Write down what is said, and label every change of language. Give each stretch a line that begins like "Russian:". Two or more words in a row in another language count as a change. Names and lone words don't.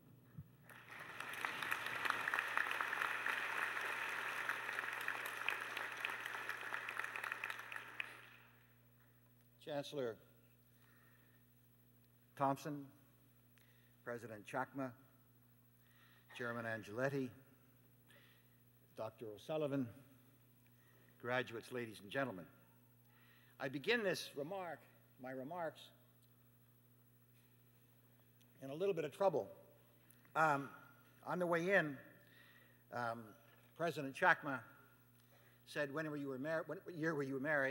English: Chancellor Thompson, President Chakma, Chairman Angeletti, Dr. O'Sullivan, graduates, ladies and gentlemen. I begin my remarks, in a little bit of trouble. On the way in, President Chakma said, what year were you married?